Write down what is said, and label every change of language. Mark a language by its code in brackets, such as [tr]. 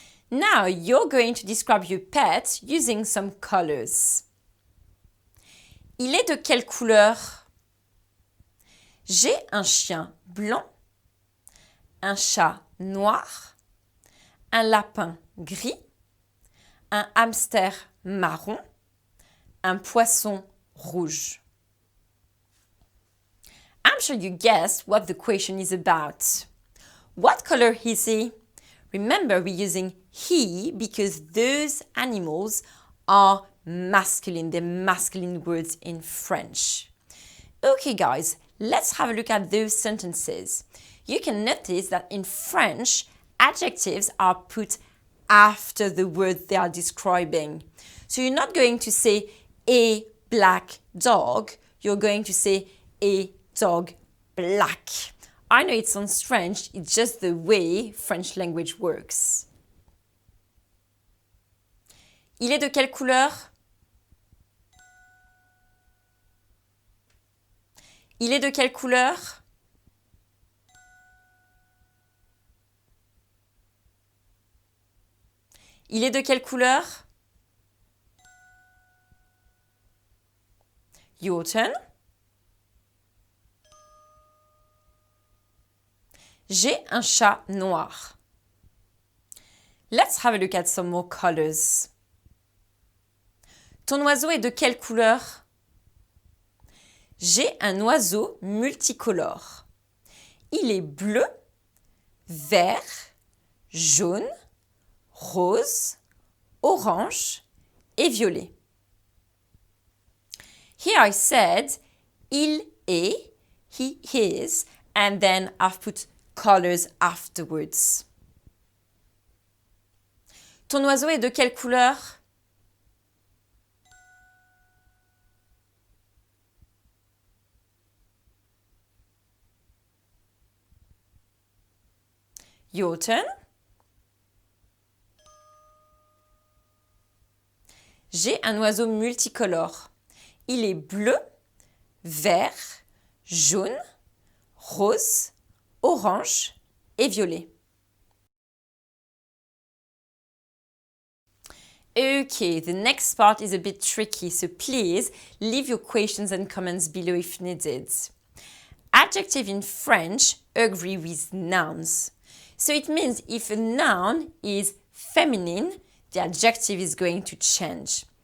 [en] Now you're going to describe your pet using some colors. [fr] Il est de quelle couleur? J'ai un chien blanc, un chat noir, un lapin gris, un hamster marron, un poisson rouge. [en] I'm sure you guessed what the question is about. What color is he? Remember, we're using he because those animals are masculine. They're masculine words in French. Okay, guys, let's have a look at those sentences. You can notice that in French, adjectives are put after the word they are describing. So you're not going to say a black dog, you're going to say a dog black. I know it sounds strange, it's just the way French language works. [fr] Il est de quelle couleur? Il est de quelle couleur? Il est de quelle couleur? [en] Your turn. [fr] J'ai un chat noir. [en] Let's have a look at some more colors. [fr] Ton oiseau est de quelle couleur? J'ai un oiseau multicolore. Il est bleu, vert, jaune, rose, orange et violet. [en] Here I said [fr] il est, [en] he is, and then I've put colors afterwards. [fr] Ton oiseau est de quelle couleur? [en] Your turn. [fr] J'ai un oiseau multicolore. Il est bleu, vert, jaune, rose, orange et violet. [en] Okay, the next part is a bit tricky, so please leave your questions and comments below if needed. Adjective in French agree with nouns. So it means if a noun is feminine, the adjective is going to change.